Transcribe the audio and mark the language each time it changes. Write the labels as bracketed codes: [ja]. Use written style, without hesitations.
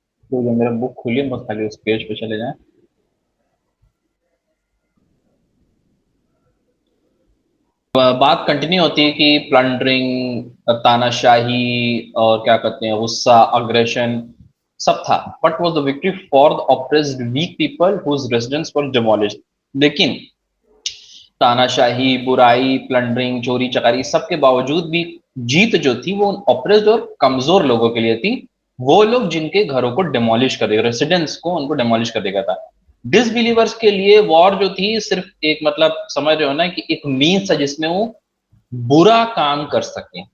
[ur] میرا بک کھولیے، بس خالی اس پیج پہ چلے جائیں. بات کنٹینیو ہوتی ہے کہ پلنڈرنگ، تانا شاہی اور کیا کہتے ہیں غصہ، اگریشن سب تھا. [en] But was the victory for the oppressed weak people whose residents were demolished. [ur] لیکن تانا شاہی، برائی، پلنڈرنگ، چوری چکاری سب کے باوجود بھی جیت جو تھی وہ oppressed اور کمزور لوگوں کے لیے تھی، وہ لوگ جن کے گھروں کو ڈیمولش کر دیا، ریسیڈنٹس کو ان کو ڈیمولش کر دیا تھا. ڈس بلیورس کے لیے وار جو تھی صرف ایک مطلب سمجھ رہے ہو نا کہ ایک مینس تھا جس میں وہ برا کام کر سکیں.